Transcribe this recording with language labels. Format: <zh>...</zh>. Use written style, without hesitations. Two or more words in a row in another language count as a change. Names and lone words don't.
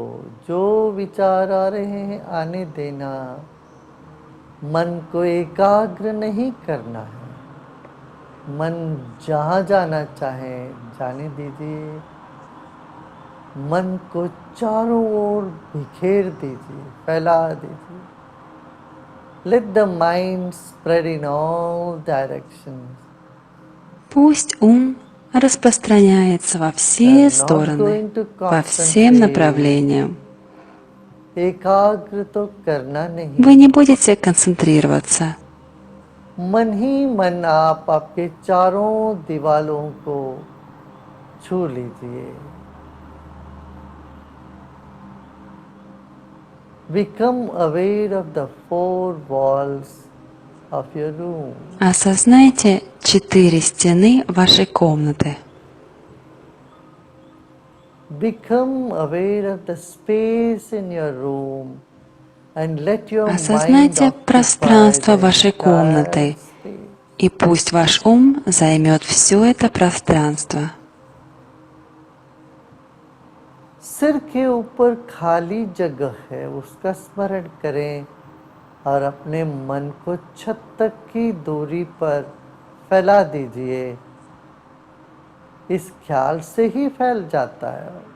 <hi>जो विचार आ रहे हैं आने देना। मन को एकाग्र नहीं करना है। मन जहाँ जाना चाहे जाने दीजिए। मन को चारों ओर बिखेर दीजिए, फैला दीजिए।</hi> <en>Let the mind spread in all directions.</en> <ru>Пусть ум распространяется во</ru> <en>We are</en> <ru>все</ru> <en>not</en> <ru>стороны,</ru> <en>going to</en> <ru>по всем</ru> <en>concentrate.</en> <ru>направлениям.</ru> <hi>एकाग्र तो करना नहीं।</hi> <ru>Вы не будете концентрироваться.</ru> <hi>मन ही मन आप आपके चारों दीवालों को छू लीजिए।</hi> <en>Become aware of the four walls of your room.</en> <ru>Осознайте 4 стены вашей комнаты.</ru> <en>Become aware of the space in your room and let your mind</en> <ru>Осознайте</ru> <en>occupy</en> <ru>пространство</ru> <en>the</en> <ru>вашей</ru> <en>entire</en> <ru>комнаты,</ru> <en>space.</en> <ru>и пусть ваш ум займет все это пространство.</ru> <hi>सिर के ऊपर खाली जगह है, उसका स्मरण करें और अपने मन को छत तक की दूरी पर फैला दीजिए। इस ख्याल से ही फैल जाता है।</hi>